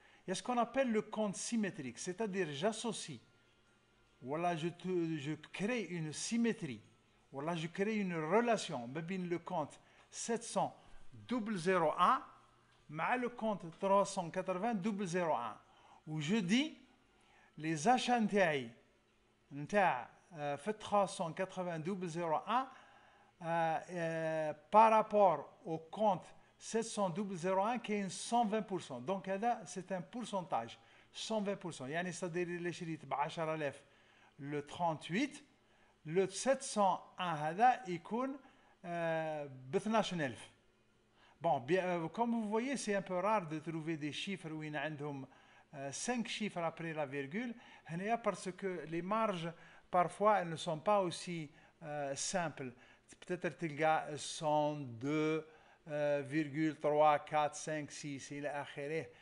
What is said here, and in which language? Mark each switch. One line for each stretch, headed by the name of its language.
French: Il y a ce qu'on appelle le compte symétrique, c'est-à-dire j'associe, voilà, je crée une symétrie, voilà, je crée une relation entre le compte 700001
Arabic: مع
French: le compte 380001 où je dis les achats
Arabic: نتاع في
French: 380001 par rapport au compte 700 qui est 120%. Donc c'est un pourcentage 120%.
Arabic: يعني
French: c'est-à-dire
Arabic: اللي شريت ب 10000 le 38 le 701 هذا يكون ب 12000.
French: Bon, bien, comme vous voyez, c'est un peu rare de trouver des chiffres où il y a 5 chiffres après la virgule, parce que les marges, parfois, elles ne sont pas aussi simples. Peut-être qu'il y a 102,3, 4, 5, 6, إلى آخره.